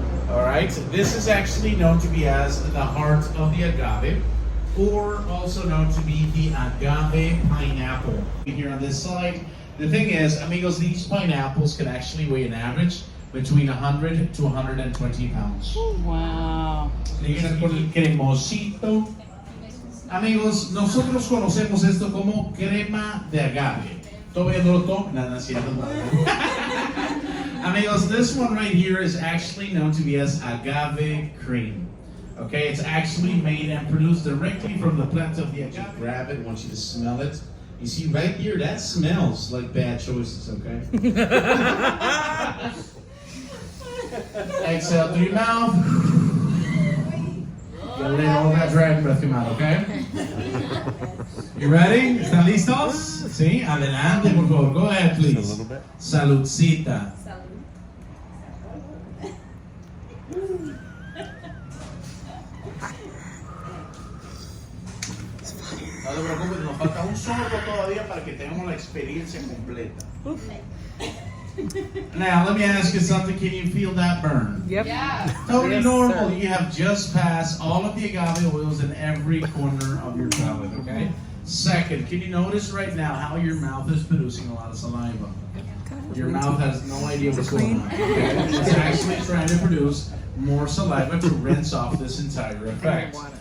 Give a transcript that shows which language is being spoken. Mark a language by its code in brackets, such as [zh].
[en] All right, so this is actually known to be as the heart of the agave, or also known to be the agave pineapple. Here on this side, the thing is, amigos, these pineapples can actually weigh an average between 100 to 120 pounds. Wow. [es] Vienen con el cremosito. Amigos, nosotros conocemos esto como crema de agave. Todavía no lo tomo, nada, cierto. [en] Amigos, this one right here is actually known to be as agave cream. Okay, it's actually made and produced directly from the plant of the agave. Grab it, I want you to smell it. You see right here, that smells like bad choices, okay? Exhale through your mouth. Get rid of all that dragon breath come out, okay? You ready? [es] ¿Están listos? Sí, adelante, por favor. [en] Go ahead, please. A little bit. [es] Saludcita. No te preocupes, no falta un sorbo todavía para que tengamos la experiencia completa. [en] Now, let me ask you something. Can you feel that burn? Yep. Yeah. Totally Yes, normal. sir. You have just passed all of the agave oils in every corner of your palate, okay? Second, can you notice right now how your mouth is producing a lot of saliva? Your mouth has no idea what's going on. Okay? It's actually trying to produce more saliva to rinse off this entire effect.